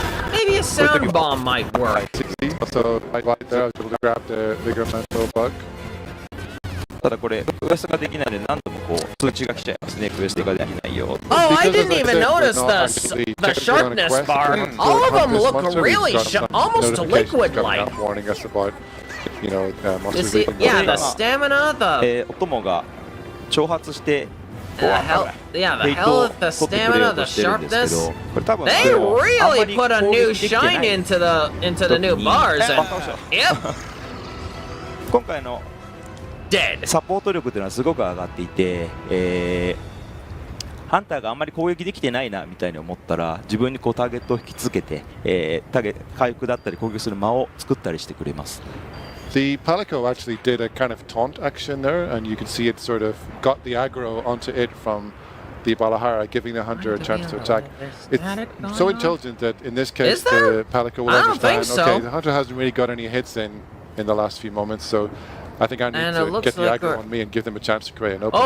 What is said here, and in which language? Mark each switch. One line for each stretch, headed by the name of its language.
English: Maybe a sound bomb might work. So right there, I was able to grab the bigger mental bug.
Japanese: ただこれクエストができないので何度もこう通知が来ちゃいますね。クエストができないよ。
English: Oh, I didn't even notice the sharpness bar. All of them look really almost liquid-like. Warning us about, you know, yeah, the stamina, the
Japanese: お供が挑発して。
English: yeah, the health, the stamina, the sharpness. They really put a new shine into the new bars. And, yep.
Japanese: 今回の
English: dead.
Japanese: サポート力というのはすごく上がっていて、ハンターがあんまり攻撃できてないなみたいに思ったら自分にこうターゲットを引きつけて、回復だったり攻撃する間を作ったりしてくれます。
English: The Palico actually did a kind of taunt action there, and you can see it sort of got the aggro onto it from the Balahara, giving the hunter a chance to attack. It's so intelligent that in this case the Palico will understand, okay, the hunter hasn't really got any hits in the last few moments, so I think I need to get the aggro on me and give them a chance to create an opening.